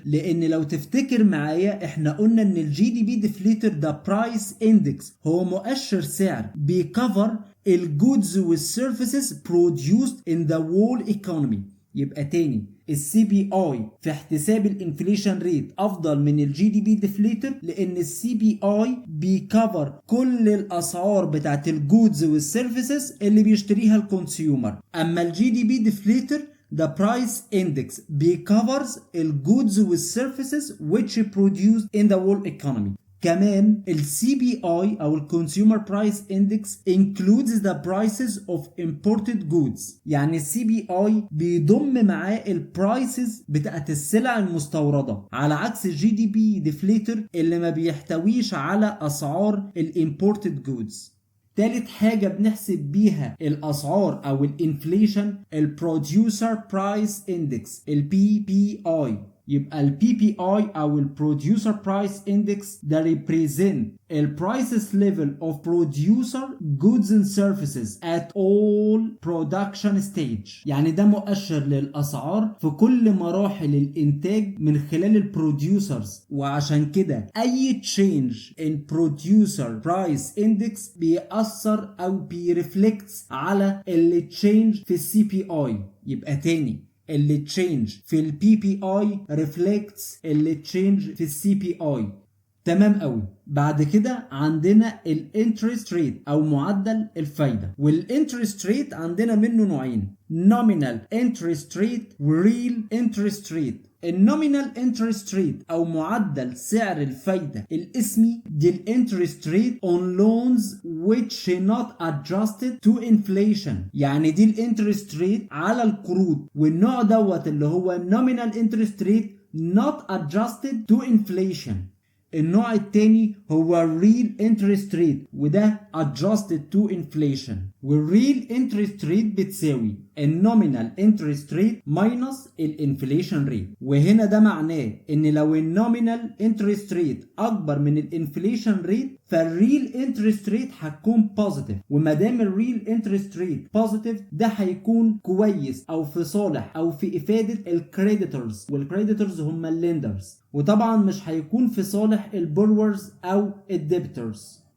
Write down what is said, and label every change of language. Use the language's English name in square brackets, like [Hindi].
[Arabic] لان لو تفتكر معايا احنا قلنا ان الجي دي بي ديفليتر ده برايس اندكس، هو مؤشر سعر بيكفر الجودز والسيرفيسز produced in the whole economy. يبقى تاني، السي بي اي في احتساب الانفليشن ريت افضل من الجي دي بي ديفليتر لان السي بي اي بيكفر كل الاسعار بتاعت الجودز والسيرفيسز اللي بيشتريها الكونسيومر. اما الجي دي بي ديفليتر the price index بيكفرز الجودز والسيرفيسز which produced in the whole economy. [English] كمان ال CPI أو ال Consumer Price Index includes the prices of imported goods. [Arabic] يعني ال CPI بيضم معاه ال prices بتاعت السلع المستوردة، على عكس ال GDP Deflator اللي ما بيحتويش على أسعار ال imported goods. تالت حاجة بنحسب بيها الأسعار أو الانفليشن ال Producer Price Index ال PPI. [English] يبقى ال PPI أو ال Producer Price Index ده represent ال prices level of producer goods and services at all production stage. [Arabic] يعني ده مؤشر للأسعار في كل مراحل الإنتاج من خلال ال producers. وعشان كده أي change in producer price index بيأثر أو بيرفلكت على اللي change في ال CPI. يبقى تاني، اللي تشينج في ال PPI reflects اللي تشينج في ال CPI. تمام قوي. بعد كده عندنا الانترست ريت او معدل الفايده، والانترست ريت عندنا منه نوعين: nominal interest rate و real interest rate. النومينال انترست ريت او معدل سعر الفايده الاسمي دي الانترست ريت on loans which not adjusted to inflation، يعني دي الانترست ريت على القروض، والنوع دوت اللي هو nominal interest rate not adjusted to inflation. [English] النوع التاني هو real interest rate وده adjusted to inflation. [Arabic] والreal interest rate بتساوي النومينال interest rate minus الانفليشن ريت، وهنا ده معناه ان لو النومينال interest rate اكبر من الانفليشن ريت فالريل انترست ريت هتكون بوزيتيف، وما دام الريل انترست ريت بوزيتيف ده هيكون كويس او في صالح او في افاده الكريديتورز، والكريديتورز هم الليندرز، وطبعا مش هيكون في صالح البورورز او الديبتورز.